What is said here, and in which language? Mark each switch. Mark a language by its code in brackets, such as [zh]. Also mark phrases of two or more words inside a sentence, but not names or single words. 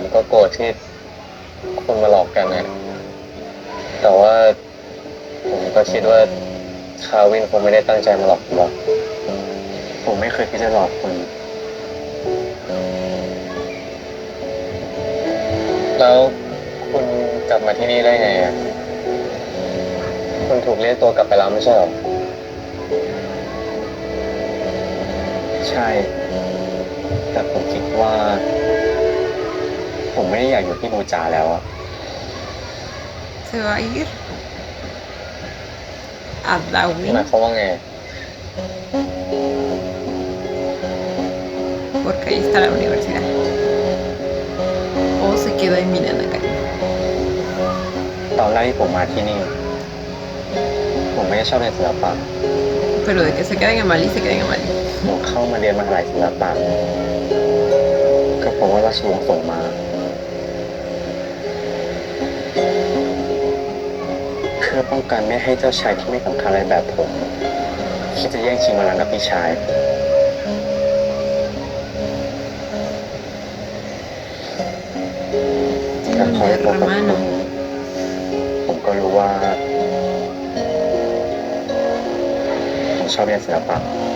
[th] ก็โกรธที่คุณมาหลอกกันนะแต่ว่าผมก็คิดว่าคาวินคงไม่ได้ตั้งใจมาหลอกผมหรอกผมไม่เคยคิดจะหลอกคุณแล้วคุณกลับมาที่นี่ได้ไงอ่ะ คุณถูกเรียกตัวกลับไปแล้วไม่ใช่หรอใช่แต่ผมคิดว่า ผมไม่ได้อยากอยู่ที่บูจาแล้วอะ [es] Se va a ir a Darwin [th] หมายความว่าไง [es] porque ahí está la universidad. O se queda en Minanakari. [th] ตอนแรกที่ผมมาที่นี่ ผมไม่ได้ชอบเรียนศิลปะ [es] Pero de que se queden en Mali, se queden en Mali. [th] ผมเข้ามาเรียนมหาลัยศิลปะก็เพราะว่าราชวงศ์ส่งมาเพื่อป้องกันไม่ให้เจ้าชายที่ไม่สำคัญอะไรแบบผมคิดจะแย่งชิงบัลลังก์กับพี่ชายแต่พอได้พบกับคุณผมก็รู้ว่าผมชอบเรียนศิลปะ